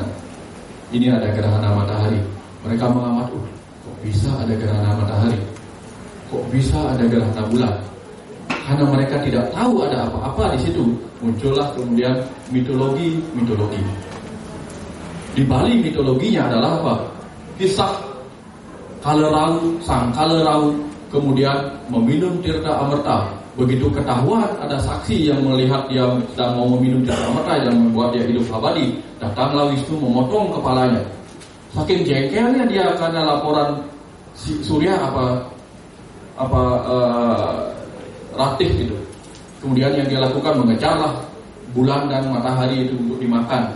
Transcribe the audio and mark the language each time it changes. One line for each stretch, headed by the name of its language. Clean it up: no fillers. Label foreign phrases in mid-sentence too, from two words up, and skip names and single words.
Indonesian: Ini ada gerhana matahari. Mereka mengamati, kok bisa ada gerhana matahari? Kok bisa ada gerhana bulan? Karena mereka tidak tahu ada apa-apa di situ. Muncullah kemudian mitologi. Di Bali mitologinya adalah apa? Kisah Kalerau, sang Kalerau kemudian meminum tirta amerta. Begitu ketahuan ada saksi yang melihat dia sedang mau meminum tirta amerta yang membuat dia hidup abadi, datanglah Wisnu memotong kepalanya. Saking jengkelnya dia karena laporan Surya Ratih gitu. Kemudian yang dia lakukan mengejarlah bulan dan matahari itu untuk dimakan.